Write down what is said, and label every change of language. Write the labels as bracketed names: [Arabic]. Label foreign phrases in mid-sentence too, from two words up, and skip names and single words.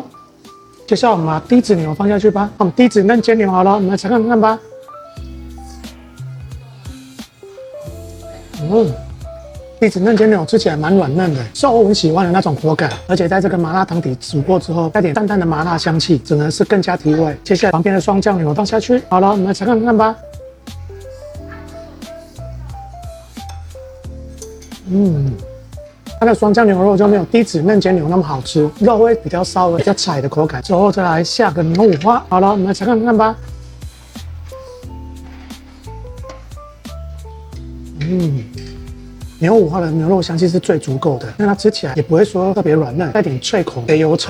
[Chinese] 接下來我們把低脂牛放下去吧。我們低脂嫩煎牛好了，我們來嘗看看吧。低脂嫩煎牛吃起來蠻軟嫩的，是歐文喜歡的那種口感，而且在這個麻辣湯底煮過之後，帶點淡淡的麻辣香氣，整個是更加提味。接下來旁邊的雙醬牛放下去，好了，我們來嘗看看吧。它的雙醬牛肉就沒有低脂嫩煎牛那麼好吃，肉会比較稍微比較柴的口感。之後再來下個牛五花，好了，我們來嘗看看吧。牛五花的牛肉香氣是最足夠的，那它吃起來也不會說特別軟嫩，帶點脆口，也有層。